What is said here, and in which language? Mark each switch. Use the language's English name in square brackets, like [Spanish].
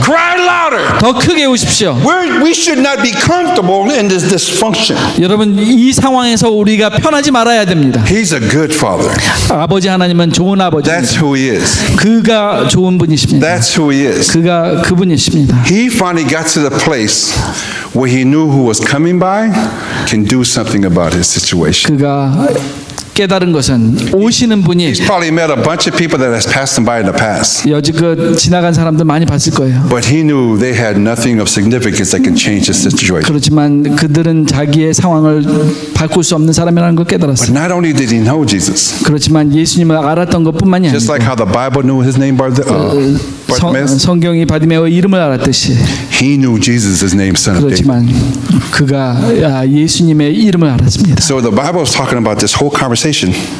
[English] Cry louder. [Korean] 더 크게 우십시오. [English] We should not be comfortable in this dysfunction. [Korean] 여러분 이 상황에서 우리가 편하지 말아야 됩니다. [English] He's a good father. [Korean] 아버지 하나님은 좋은 아버지입니다. [English] That's who he is. [Korean] 그가 좋은 분이십니다. [English] That's who he is. [Korean] 그가 그분이십니다. [English] He finally got to the place where he knew who was coming by can do something about his situation. [Korean] 그가 깨달은 것은 오시는 분이 [English] He's probably met a bunch of people that has passed him by in the past. [Korean] 여지껏 지나간 사람들 많이 봤을 거예요. [English] But he knew they had nothing of significance that can change his situation. [Korean] 그렇지만 그들은 자기의 상황을 바꿀 수 없는 사람이라는 걸 [English] But [Korean] 깨달았어요. [English] not only did he know Jesus, [Korean] 그렇지만 예수님을 알았던 것뿐만이 [English] just like how the Bible knew his name Bartimaeus, [Korean] 성경이 바디메오의 이름을 알았듯이 [English] he knew Jesus' name, son of David. [Korean] 그렇지만 그가 예수님의 이름을 알았습니다. [English] So the Bible is talking about this whole conversation.